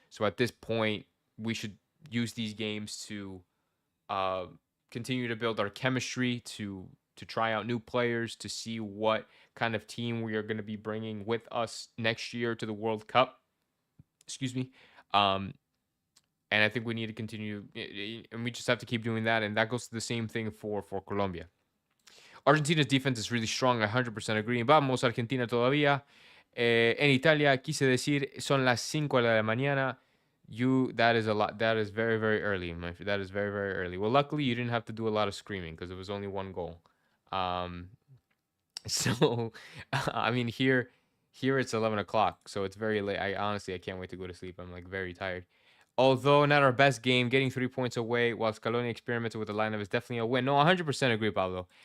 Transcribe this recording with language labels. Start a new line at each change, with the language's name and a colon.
English: So at this point, we should use these games to uh, continue to build our chemistry, to try out new players, to see what kind of team we are going to be bringing with us next year to the World Cup. Excuse me. Um, and I think we need to continue, and we just have to keep doing that. And that goes to the same thing for Colombia. Argentina's defense is really strong. I 100% agree.
Spanish: Vamos, Argentina todavía. En Italia, quise decir, son las 5 de la mañana.
English: That is a lot. That is very, very early. That is very, very early. Well, luckily, you didn't have to do a lot of screaming because it was only one goal. Um, so, I mean, here it's 11 o'clock, so it's very late. I can't wait to go to sleep. I'm like very tired. Although not our best game, getting 3 points away while Scaloni experimented with the lineup is definitely a win. No, 100% agree, Pablo.